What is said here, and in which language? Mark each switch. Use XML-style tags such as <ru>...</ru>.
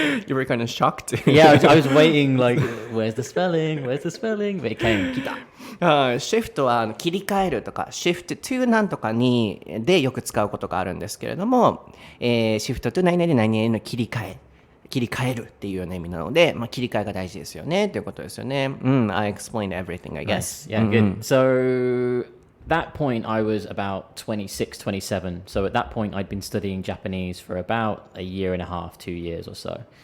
<en>You were kind of shocked. Yeah, I was waiting like, where's the spelling? But it came.</en> <ja>来た。シフトは切り替えるとか、</ja> <en>shift to</en> <ja>なんとかにでよく使うことがあるんですけれども、シフト to 何々で何々の切り替えるっていうような意味なので、切り替えが大事ですよねということですよね。</ja> <en>I explained everything, I guess. Nice. Yeah, good. So that point I was about 26, 27. So at that point I'd been studying Japanese for about a year and a half, 2 years or so.</en>